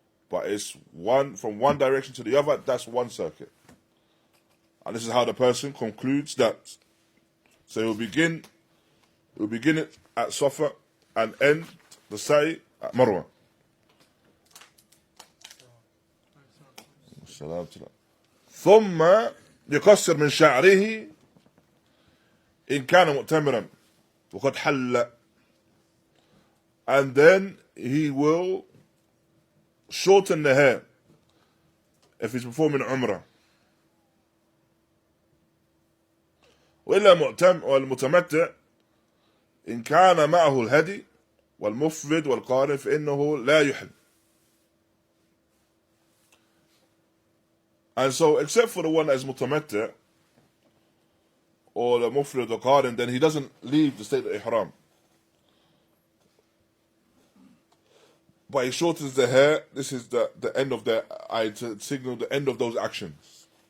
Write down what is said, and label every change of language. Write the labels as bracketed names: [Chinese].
[English] But it's from one direction to the other, that's 1 circuit. And this is how the person concludes that. So he'll begin it at Safa and end the sa'i at Marwa. [Arabic] ثم يقصر من شعره إن كان مؤتمرا وقد حل. [English] And then he will shorten the hair if he's performing Umrah. [Arabic] وإلا المتمتع إن كان معه الهدي والمفرد والقارن فإنه لا يحل. [English] And so, except for the one that is mutamattu', or the mufrid or qarin, then he doesn't leave the state of ihram. But he shortens the hair. This is the end of the to signal the end of those actions.